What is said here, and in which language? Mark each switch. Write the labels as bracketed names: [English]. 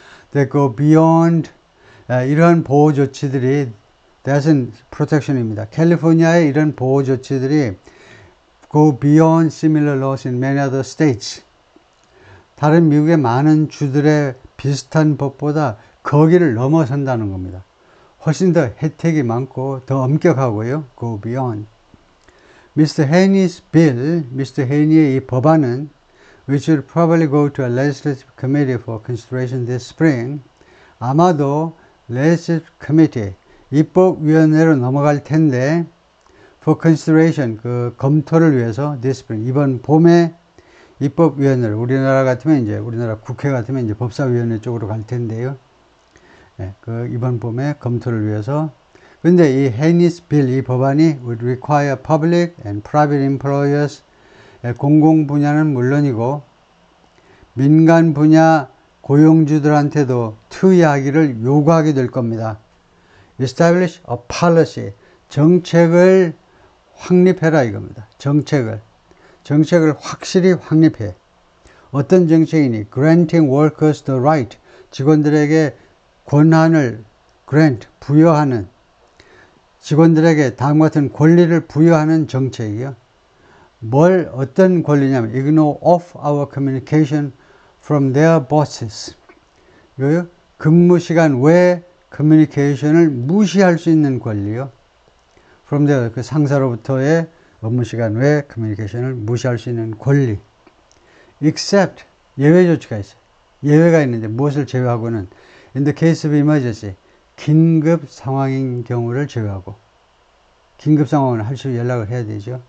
[English] They go beyond [Korean] 이러한 보호 조치들이 [English] that's protection입니다. [Korean] 캘리포니아의 이런 보호 조치들이 [English] go beyond similar laws in many other states. [Korean] 다른 미국의 많은 주들의 비슷한 법보다 거기를 넘어선다는 겁니다. 훨씬 더 혜택이 많고 더 엄격하고요. [English] Go beyond. Mr. Haney's bill, Mr. Haney의 [Korean] 이 법안은 [English] which will probably go to a legislative committee for consideration this spring. [Korean] 아마도 legislative committee, 입법위원회로 넘어갈 텐데 [English] for consideration, [Korean] 그 검토를 위해서 [English] this spring, [Korean] 이번 봄에 입법위원회를, 우리나라 같으면 이제 우리나라 국회 같으면 이제 법사위원회 쪽으로 갈 텐데요. 네, 그 이번 봄에 검토를 위해서. 근데 이 Haney's bill, 이 법안이 [English] would require public and private employers, [Korean] 공공 분야는 물론이고 민간 분야 고용주들한테도 투여하기를 요구하게 될 겁니다. Establish a policy, 정책을 확립해라 이겁니다. 정책을 확실히 확립해. 어떤 정책이니? [English] Granting workers the right, [Korean] 직원들에게 권한을 grant, 부여하는, 직원들에게 다음과 같은 권리를 부여하는 정책이요. 어떤 권리냐면 [English] ignore off hour communication from their bosses. [Korean] 이거요. 근무 시간 외 커뮤니케이션을 무시할 수 있는 권리요. from their, 그 상사로부터의 업무 시간 외 커뮤니케이션을 무시할 수 있는 권리. except, 예외 조치가 있어요. 예외가 있는데 무엇을 제외하고는 [English] in the case of emergency, [Korean] 긴급 상황인 경우를 제외하고, 긴급 상황을 할 수 연락을 해야 되죠.